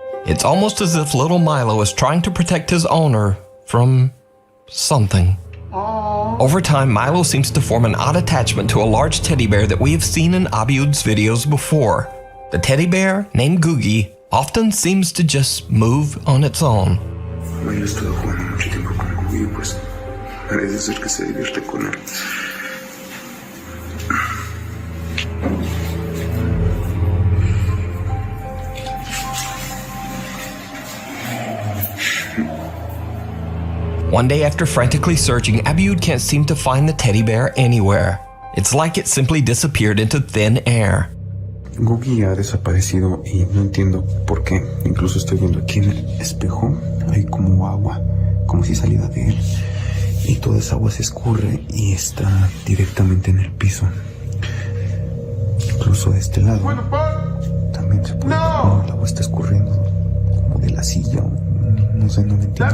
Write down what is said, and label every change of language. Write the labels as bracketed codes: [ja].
[en] It's almost as if little Milo is trying to protect his owner from something. Over time, Milo seems to form an odd attachment to a large teddy bear that we have seen in Abiud's videos before. The teddy bear, named Googie, often seems to just move on its own. [es] Milo ha estado jugando mucho tiempo con Googie, pues parece ser que se divierte con él. [en] One day after frantically searching, Abiud can't seem to find the teddy bear anywhere. It's like it simply disappeared into thin air. [es] Googie ha desaparecido y no entiendo por qué. Incluso estoy viendo aquí en el espejo, hay como agua, como si saliera de él. Y toda esa agua se escurre y está directamente en el piso. Incluso de este lado también se puede ver cómo el agua está escurriendo como de la silla. No sé, no me entiendo.